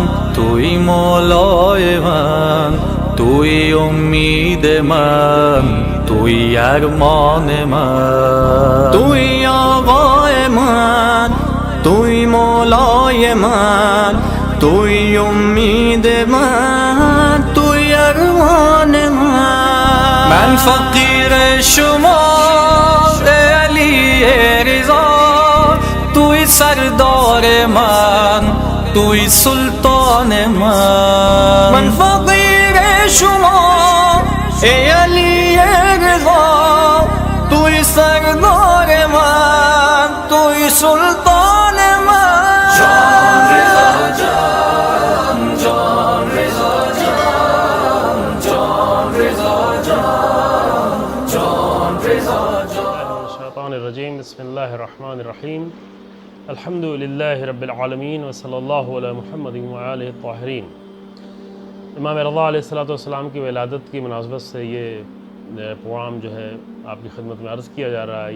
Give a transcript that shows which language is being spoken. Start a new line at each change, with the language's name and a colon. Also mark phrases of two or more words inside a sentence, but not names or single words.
Persian: توئی مولای من، توئی امید من، توئی ارمان من، توئی آقای من، توئی مولای من، توئی امید من، توئی ارمان من. من فقیر شما اے علی رضا، توی سردار من، توی سلطان من. من فقیر شما اے علی رضا، توی سردار من، توی سلطان من. جان رضا جان، جان رضا جان، جان رضا جان، جان رضا جان.
Arabic: الشیطان الرجیم. بسم اللہ الرحمن الرحیم. الحمد للہ رب العالمین وصلی اللہ علی محمد وآلہ الطاہرین.
Urdu: امام رضا علیہ السلام کی ولادت کی مناسبت سے یہ پروگرام جو ہے آپ کی خدمت میں عرض کیا جا رہا ہے.